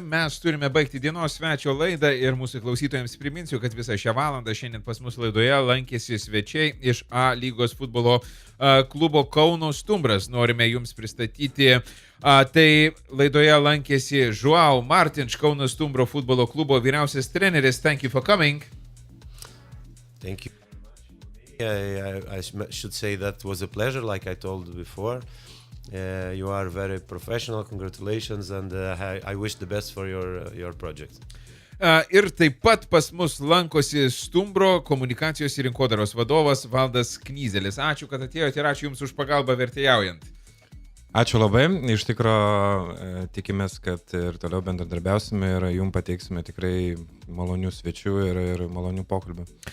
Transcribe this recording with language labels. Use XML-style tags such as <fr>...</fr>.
<lt>Mes turime baigti dienos svečio laidą ir mūsų klausytojams priminsiu, kad visą šią valandą šiandien pas mus laidoje lankėsi svečiai iš A lygos futbolo klubo Kauno Stumbras. Norime jums pristatyti. Tai laidoje lankėsi João Martins, Kauno Stumbro futbolo klubo vyriausias treneris.</lt> <en>Thank you for coming. Thank you. I should say that was a pleasure, like I told before. You are very professional, congratulations, and I wish the best for your project.</en> <lt>Ir taip pat pas mus lankosi Stumbro komunikacijos ir rinkodaros vadovas Valdas Knyzelis. Ačiū, kad atėjote ir ačiū Jums už pagalbą vertėjaujant. Ačiū labai, iš tikrųjų tikimės, kad ir toliau bendradarbiausime ir jums pateiksime tikrai malonių svečių ir malonių pokalbių.</lt>